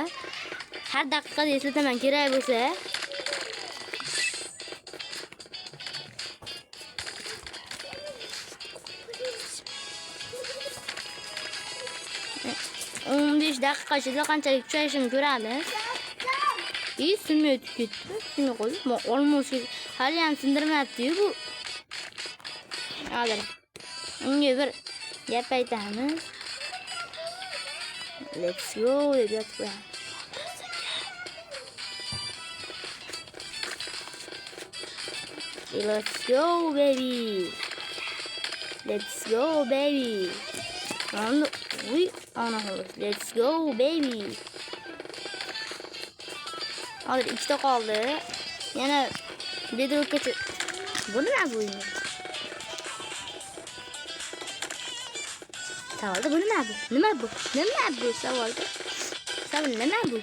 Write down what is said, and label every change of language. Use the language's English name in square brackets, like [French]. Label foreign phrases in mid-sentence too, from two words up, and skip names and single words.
[Uzbek] Har daqiqada eslataman kerak bo'lsa. Daqiqa ichida qanchalik kuchayishini ko'ramiz. Sinmay o'tib ketdi. Shuni qo'yib, olmosh hali ham sindirmayapti-yu bu. Hozir unga bir gap aytamiz. [English] Let's go [Uzbek] deb yotib. [English] Let's go baby. Let's go baby. And we on a horse. Let's go baby. [Uzbek] Hozir ikkita qoldi. Yana bedrockgacha. Bu nima bu? Savolda bu nima bu? Nima bu? Nima bu savolda? Savol nima bu?